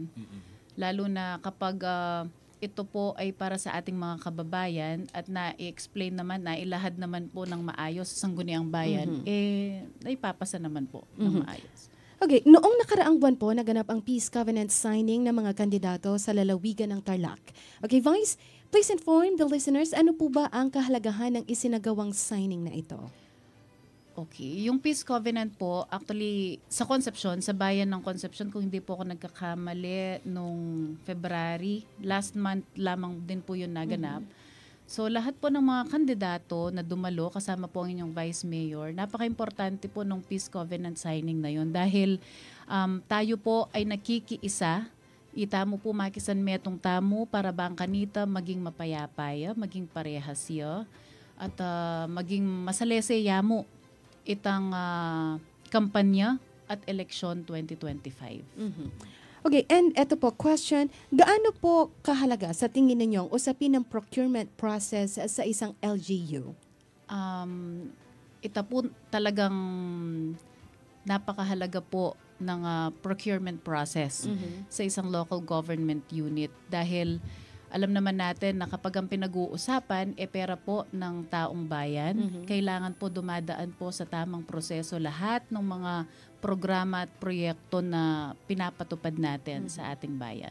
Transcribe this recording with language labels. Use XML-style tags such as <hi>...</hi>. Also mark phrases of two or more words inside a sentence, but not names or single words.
<tl>Lalo na kapag ito po ay para sa ating mga kababayan at na-explain naman, nailahad naman po ng maayos sa Sangguniang Bayan, naipapasa naman po ng maayos. Okay, noong nakaraang buwan po, naganap ang Peace Covenant signing ng mga kandidato sa lalawigan ng Tarlac. Okay, Vice,</tl> <en>please inform the listeners,</en> <tl>ano po ba ang kahalagahan ng isinagawang signing na ito? Okay. Yung Peace Covenant po, actually, sa Concepcion, sa bayan ng Concepcion, kung hindi po ako nagkakamali, nung February,</tl> <en>last month</en> <tl>lamang din po yun naganap. So, lahat po ng mga kandidato na dumalo, kasama po ang inyong Vice Mayor, napaka-importante po nung Peace Covenant signing na yun dahil tayo po ay nakikiisa,</tl> <pam>itamo po makisan metong tamo para bang kanita maging mapayapaya, maging parehasya, at maging masalese yamo itang kampanya</pam> <tl>at eleksyon 2025. Okay, and eto po, question, gaano po kahalaga sa tingin ninyong usapin ng</tl> <en>procurement process</en> <tl>sa isang LGU? Ito po talagang napakahalaga po ng</tl> <en>procurement process</en> <tl>sa isang</tl> <en>local government unit</en> <tl>dahil alam naman natin na kapag ang pinag-uusapan pera po ng taong bayan, kailangan po dumadaan po sa tamang proseso lahat ng mga programa at proyekto na pinapatupad natin sa ating bayan.</tl>